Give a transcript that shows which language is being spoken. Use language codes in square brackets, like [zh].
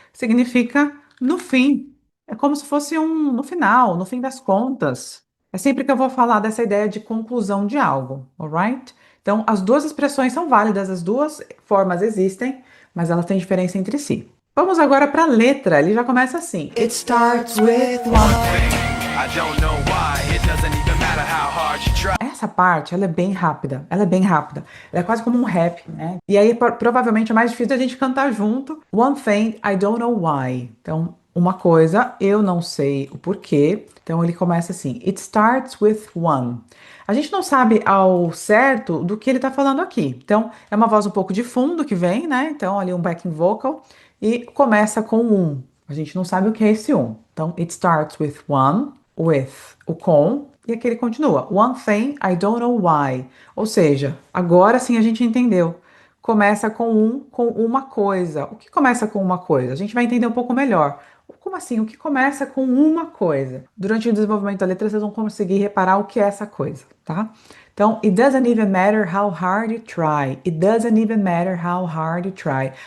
[pt] Significa no fim. É como se fosse um no final, no fim das contas. É sempre que eu vou falar dessa ideia de conclusão de algo, alright? Então, as duas expressões são válidas, as duas formas existem, mas elas têm diferença entre si. Vamos agora para a letra. Ele já começa assim. [en] It starts with one. I don't know why, it doesn't even matter how hard you try. [pt] Essa parte, ela é bem rápida, ela é bem rápida. Ela é quase como um rap, né? E aí, provavelmente, é mais difícil da gente cantar junto. [en] One thing, I don't know why. [pt] Então, uma coisa, eu não sei o porquê. Então, ele começa assim, [en] it starts with one. [pt] A gente não sabe ao certo do que ele tá falando aqui. Então, é uma voz um pouco de fundo que vem, né? Então, ali um backing vocal. E começa com um. A gente não sabe o que é esse um. Então, [en] it starts with one, [pt] with o com, e aqui ele continua. [en] One thing, I don't know why. [pt] Ou seja, agora sim a gente entendeu. Começa com uma coisa. O que começa com uma coisa? A gente vai entender um pouco melhor. Como assim? O que começa com uma coisa? Durante o desenvolvimento da letra, vocês vão conseguir reparar o que é essa coisa, tá? [en] Então, it doesn't even matter how hard you try. It doesn't even matter how hard you try.